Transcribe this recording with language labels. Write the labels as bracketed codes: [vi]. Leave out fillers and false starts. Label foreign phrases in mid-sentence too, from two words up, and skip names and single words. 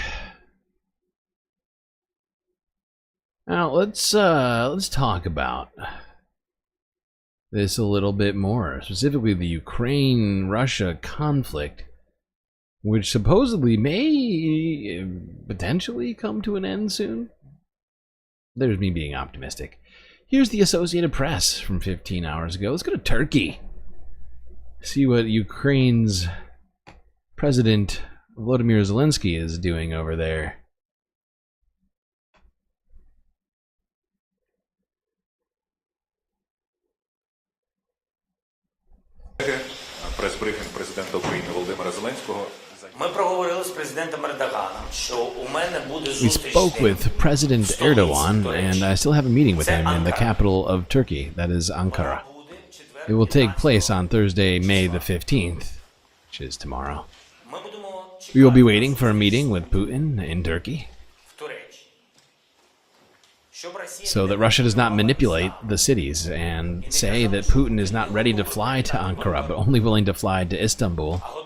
[en] Now let's talk about this a little bit more, specifically the Ukraine-Russia conflict, which supposedly may potentially come to an end soon. There's me being optimistic. Here's the Associated Press from 15 hours ago. Let's go to Turkey. See what Ukraine's President Volodymyr Zelensky is doing over there. [uk] Прес-брифінг президента України Володимира Зеленського. Ми проговорили з президентом Ердоганом, що у мене буде зустріч. [en] We spoke with President Erdogan, and I still have a meeting with him in the capital of Turkey, that is Ankara. It will take place on Thursday, May the 15th, which is tomorrow. We will be waiting for a meeting with Putin in Turkey, so that Russia does not manipulate the cities and say that Putin is not ready to fly to Ankara, but only willing to fly to Istanbul.